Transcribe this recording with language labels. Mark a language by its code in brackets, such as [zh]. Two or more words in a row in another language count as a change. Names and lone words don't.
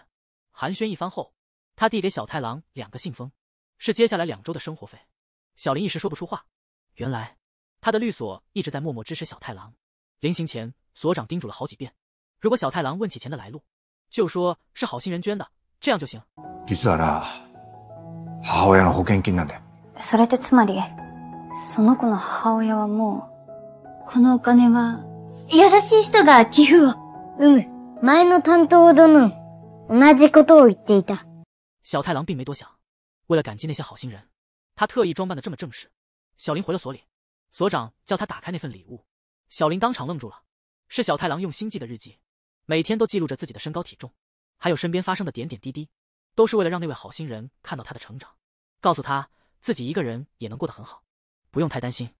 [zh] 寒暄一番后，他递给小太郎2个信封，是接下来2周的生活费。小林一时说不出话，原来他的律所一直在默默支持小太郎。临行前，所长叮嘱了好几遍，如果小太郎问起钱的来路，就说是好心人捐的，这样就行。 [ja] 実はな、母親の保険金なんだよ。それってつまり、その子の母親はもう、このお金は、優しい人が寄付を。前の担当殿、同じことを言っていた。 [zh] 小太郎并没多想，为了感激那些好心人，他特意装扮得这么正式。小林回了所里，所长叫他打开那份礼物，小林当场愣住了，是小太郎用心记的日记，每天都记录着自己的身高体重，还有身边发生的点点滴滴，都是为了让那位好心人看到他的成长，告诉他自己一个人也能过得很好，不用太担心。